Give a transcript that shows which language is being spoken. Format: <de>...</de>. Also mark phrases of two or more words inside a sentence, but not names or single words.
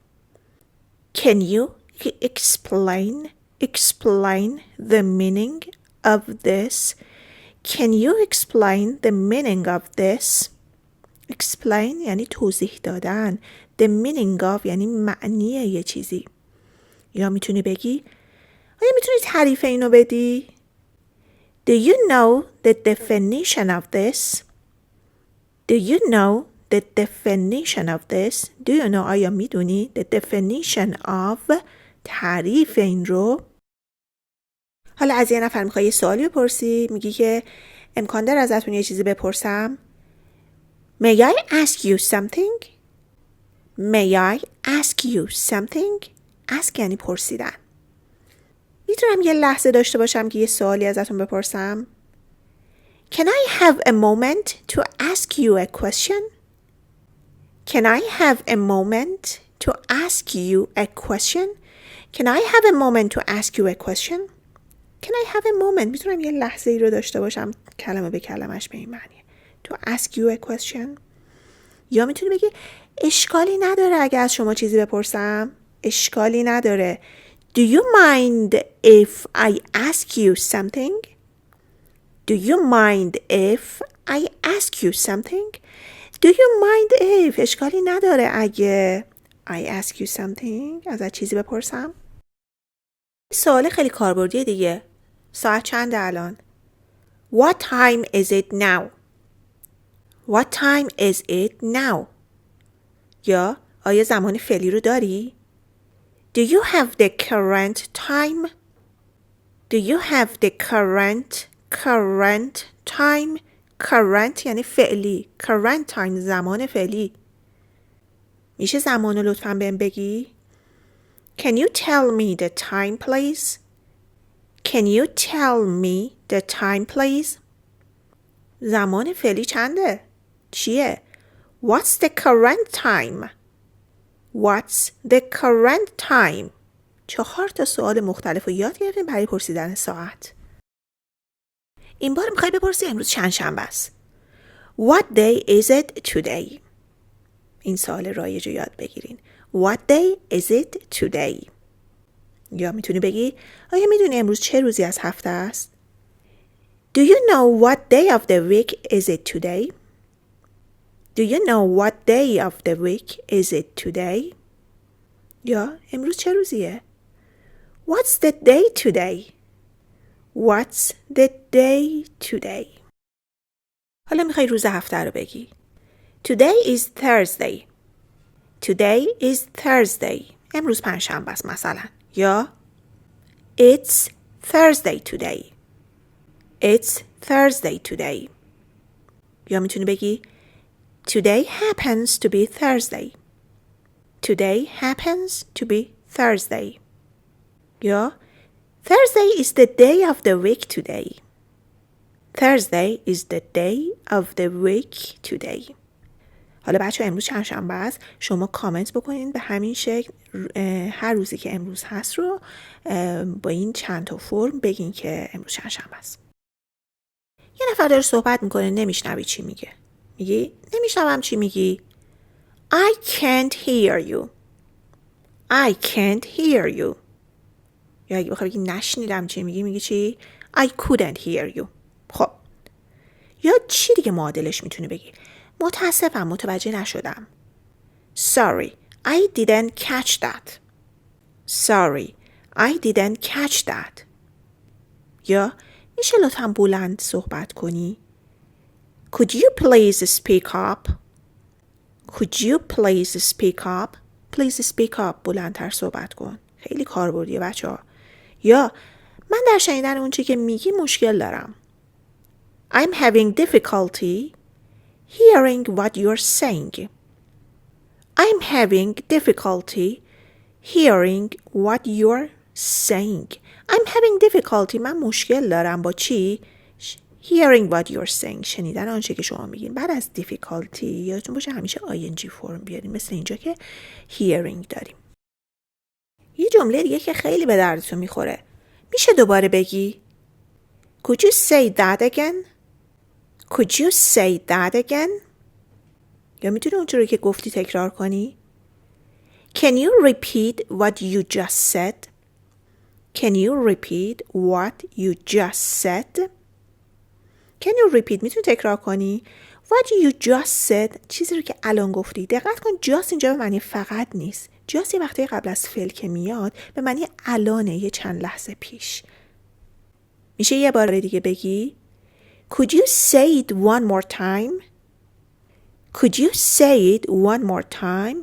<en>Can you explain the meaning of this? Can you explain the meaning of this?</en> <fa>Explain یعنی توضیح دادن.</fa> <en>The meaning of</en> <fa>یعنی معنی یه چیزی. یا میتونی بگی آیا میتونی تعریف اینو بدی؟</fa> <en>Do you know the definition of this? Do you know the definition of this? Do you know</en> <fa>آیا میدونی</fa> <en>the definition of</en> <fa>تعریف این رو؟ حالا از یه نفر میخوای یه سوالی بپرسی میگی که امکان داره ازتون یه چیزی بپرسم؟</fa> <en>May I ask you something? May I ask you something?</en> <fa>ask یعنی پرسیدن. میتونم یه لحظه داشته باشم که یه سوالی ازتون بپرسم؟</fa> <en>Can I have a moment to ask you a question? Can I have a moment to ask you a question? Can I have a moment to ask you a question? Can I have a moment?</en> <fa>میتونم یه لحظه ای رو داشته باشم کلمه به کلمش به این معنیه.</fa> <en>To ask you a question.</en> <fa>یا میتونی بگی اشکالی نداره اگه از شما چیزی بپرسم؟ اشکالی نداره.</fa> <en>Do you mind if I ask you something? Do you mind if I ask you something? Do you mind if</en> <fa>اشکالی نداره اگه</fa> <en>I ask you something</en> <fa>ازت چیزی بپرسم؟ سوال خیلی کاربردیه دیگه. ساعت چنده الان؟</fa> <en>What time is it now? What time is it now?</en> <fa>یا آیا زمان فعلی رو داری؟</fa> <en>Do you have the current time? Do you have the current time?</en> <fa>current یعنی فعلی.</fa> <en>current time</en> <fa>زمان فعلی. میشه زمان رو لطفاً بهم بگی؟</fa> <en>Can you tell me the time please? Can you tell me the time please?</en> <fa>زمان فعلی چنده؟ چیه؟</fa> <en>What's the current time? What's the current time?</en> <fa>4 سوال مختلف رو یاد گرفتیم برای پرسیدن ساعت. این بار میخوای بپرسی امروز چند شنبه است؟</fa> <en>What day is it today?</en> <fa>این سوال رایج رو یاد بگیرین.</fa> <en>What day is it today?</en> <fa>یا میتونی بگی آیا میدونی امروز چه روزی از هفته است؟</fa> <en>Do you know what day of the week is it today? Do you know what day of the week is it today?</en> <fa>یا امروز چه روزیه؟</fa> <en>What's the day today? What's the day today?</en> <fa>حالا میخوای روز هفته رو بگی.</fa> <en>Today is Thursday. Today is Thursday.</en> <fa>امروز پنجشنبه است مثلا. یا</fa> <en>It's Thursday today. It's Thursday today.</en> <fa>یا میتونی بگی</fa> <en>Today happens to be Thursday. Today happens to be Thursday. یا Thursday is the day of the week today. Thursday is the day of the week today.</en> <fa>حالا بچه امروز چند شنبه است. شما کامنت بکنین به همین شکل هر روزی که امروز هست رو با این چند تا فرم بگین که امروز چند شنبه است. یه نفر داره صحبت میکنه نمیشنوی چی میگه. میگی نمیشنوم چی میگی.</fa> <en>I can't hear you. I can't hear you.</en> <fa>یا اگه بخوای بگی نشنیدم چی میگی میگی چی؟</fa> <en>I couldn't hear you.</en> <fa>خب یا چی دیگه معادلش میتونی بگی؟ متاسفم متوجه نشدم.</fa> <en>Sorry, I didn't catch that. Sorry, I didn't catch that.</en> <fa>یا میشه لطفاً بلند صحبت کنی؟</fa> <en>Could you please speak up? Could you please speak up? Please speak up.</en> <fa>بلندتر صحبت کن. خیلی کاربردیه بچه ها. یا من در شنیدن اون چی که میگی مشکل دارم.</fa> <en>I'm having difficulty hearing what you're saying. I'm having difficulty hearing what you're saying. I'm having difficulty.</en> <fa>من مشکل دارم با چی؟</fa> <en>Hearing what you're saying.</en> <fa>شنیدن آنچه که شما میگین. بعد از difficulty یادتون باشه همیشه ing فرم بیاریم. مثل اینجا که hearing داریم. یه جمله دیگه که خیلی به دردتون میخوره. میشه دوباره بگی؟</fa> <en>Could you say that again? Could you say that again?</en> <fa>یا میتونی اونجوری که گفتی تکرار کنی؟</fa> <en>Can you repeat what you just said? Can you repeat what you just said? Can you repeat</en> <fa>میتونی تکرار کنی؟</fa> <en>What you just said</en> <fa>چیزی رو که الان گفتی. دقت کن just اینجا به معنی فقط نیست. just یه وقتی قبل از فعل که میاد به معنی الانه، یه چند لحظه پیش. میشه یه بار دیگه بگی؟</fa> <en>Could you say it one more time? Could you say it one more time?</en>